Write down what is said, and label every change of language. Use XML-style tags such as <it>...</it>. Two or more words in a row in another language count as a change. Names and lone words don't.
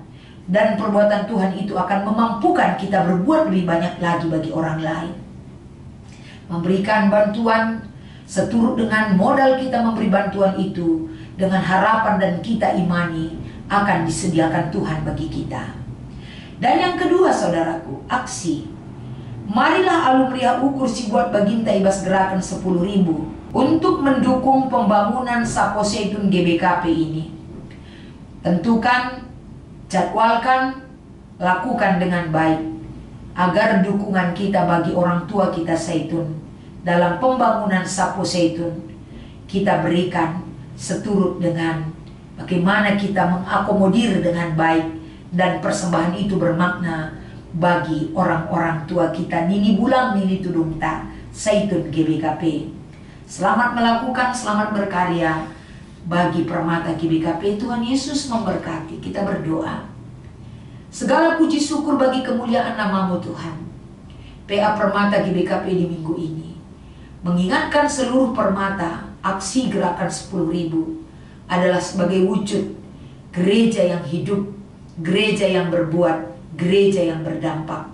<id>Dan perbuatan Tuhan itu akan memampukan kita berbuat lebih banyak lagi bagi orang lain. Memberikan bantuan seturut dengan modal kita memberi bantuan itu, dengan harapan dan kita imani akan disediakan Tuhan bagi kita. Dan yang kedua saudaraku, aksi. Marilah</id> <btx>alumria ukur si buat baginta ibas</btx> <id>gerakan 10.000 untuk mendukung pembangunan Sapo Zaitun GBKP ini. Tentukan, jadwalkan, lakukan dengan baik agar dukungan kita bagi orang tua kita Zaitun dalam pembangunan Sapo Zaitun kita berikan seturut dengan bagaimana kita mengakomodir dengan baik dan persembahan itu bermakna bagi orang-orang tua kita</id> <btx>Nini Bulang, Nini Tudungta</btx> <id>Zaitun GBKP. Selamat melakukan, selamat berkarya bagi Permata GBKP. Tuhan Yesus memberkati. Kita berdoa. Segala puji syukur bagi kemuliaan nama-Mu Tuhan. PA Permata GBKP di minggu ini mengingatkan seluruh permata, aksi gerakan 10.000 adalah sebagai wujud gereja yang hidup, gereja yang berbuat, gereja yang berdampak.</id>